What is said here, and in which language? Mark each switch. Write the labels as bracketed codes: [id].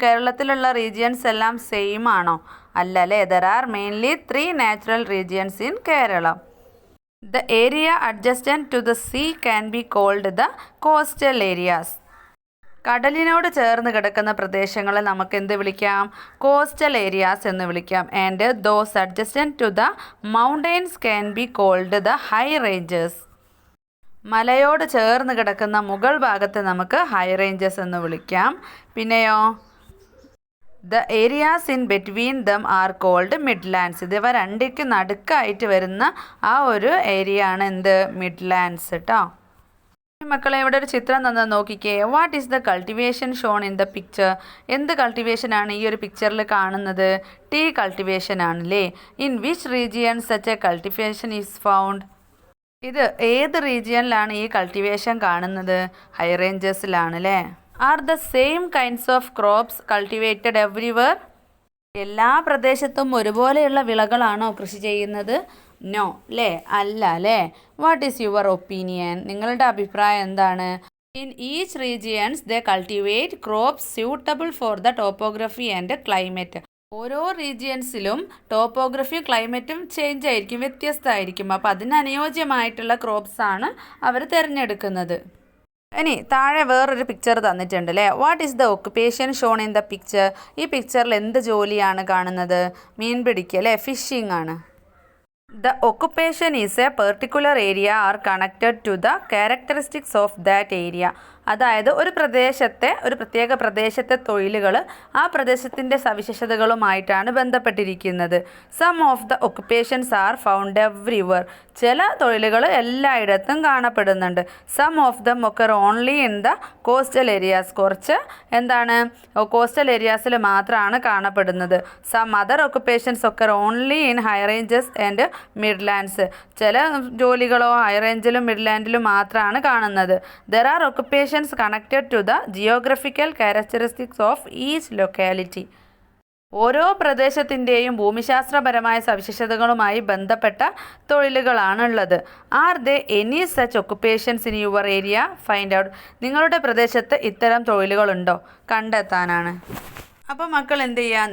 [ml] കേരളത്തിലുള്ള റീജിയൻസ് എല്ലാം സെയിം ആണോ? അല്ല അല്ലേ. [en] There are mainly 3 natural regions in Keralam. The area adjacent to the sea can be called the coastal areas. [ml] കടലിനോട് ചേർന്ന് കിടക്കുന്ന പ്രദേശങ്ങളെ നമുക്ക് എന്ത് വിളിക്കാം? കോസ്റ്റൽ ഏരിയാസ് എന്ന് വിളിക്കാം. [en] And those adjacent to the mountains can be called the high ranges. [ml] മലയോട് ചേർന്ന് കിടക്കുന്ന മുകൾ ഭാഗത്തെ നമുക്ക് ഹൈ റേഞ്ചസ് എന്ന് വിളിക്കാം. പിന്നെയോ [en] The areas in between them are called midlands. [ml] ഇതിവ രണ്ടിക്ക് നടുക്കായിട്ട് വരുന്ന ആ ഒരു ഏരിയ ആണ് എന്ത്? മിഡ്ലാൻഡ്സ് കേട്ടോ. മക്കളെ ഇവിടെ ഒരു ചിത്രം തന്നെ നോക്കിക്കേ. [en] What is the cultivation shown in the picture? [ml] എന്ത് കൾട്ടിവേഷനാണ് ഈ ഒരു പിക്ചറിൽ കാണുന്നത്? ടീ കൾട്ടിവേഷൻ ആണല്ലേ. [en] In which region such a cultivation is found? [ml] ഇത് ഏത് റീജിയനിലാണ് ഈ കൾട്ടിവേഷൻ കാണുന്നത്? ഹൈ റേഞ്ചസിലാണ് അല്ലേ. [en] Are the same kinds of crops cultivated everywhere? [ml] എല്ലാ പ്രദേശത്തും ഒരുപോലെയുള്ള വിളകളാണോ കൃഷി ചെയ്യുന്നത്? നോ അല്ലേ, അല്ല അല്ലേ. [en] What is your opinion? [ml] നിങ്ങളുടെ അഭിപ്രായം എന്താണ്? [en] In each regions, they cultivate crops suitable for the topography and climate. [ml] ഓരോ റീജിയൻസിലും ടോപ്പോഗ്രഫിയും ക്ലൈമറ്റും ചേഞ്ച് ആയിരിക്കും, വ്യത്യസ്തമായിരിക്കും. അപ്പോൾ അതിനനുയോജ്യമായിട്ടുള്ള ക്രോപ്സ് ആണ് അവർ തിരഞ്ഞെടുക്കുന്നത്. ഇനി താഴെ വേറൊരു പിക്ചർ തന്നിട്ടുണ്ട് അല്ലേ. What is the occupation shown in the picture? ഈ പിക്ചറിൽ എന്ത് ജോലിയാണ് കാണുന്നത്? മീൻ പിടിക്കുക അല്ലേ, ഫിഷിംഗ് ആണ്. [en] The occupation is a particular area or connected to the characteristics of that area. [ml] അതായത് ഒരു പ്രത്യേക പ്രദേശത്തെ തൊഴിലുകൾ ആ പ്രദേശത്തിൻ്റെ സവിശേഷതകളുമായിട്ടാണ് ബന്ധപ്പെട്ടിരിക്കുന്നത്. [en] Some of the occupations are found everywhere. [ml] ചില തൊഴിലുകൾ എല്ലായിടത്തും കാണപ്പെടുന്നുണ്ട്. [en] Some of them occur only in the coastal areas. [ml] കുറച്ച് കോസ്റ്റൽ ഏരിയാസിൽ മാത്രമാണ് കാണപ്പെടുന്നത്. [en] Some other occupations occur only in high ranges and midlands. [ml] ചില ജോലികളോ ഹൈ റേഞ്ചിലും മിഡ്ലാൻഡിലും മാത്രമാണ് കാണുന്നത്. [en] There are occupations connected to the geographical characteristics of each locality. [ml] ഓരോ പ്രദേശത്തിൻ്റെയും ഭൂമിശാസ്ത്രപരമായ സവിശേഷതകളുമായി ബന്ധപ്പെട്ട തൊഴിലുകളാണുള്ളത്. [en] Are they any such occupations in your area? Find out. [ml] നിങ്ങളുടെ പ്രദേശത്ത് ഇത്തരം തൊഴിലുകളുണ്ടോ? കണ്ടെത്താനാണ്. അപ്പോൾ മക്കൾ എന്ത് ചെയ്യുക?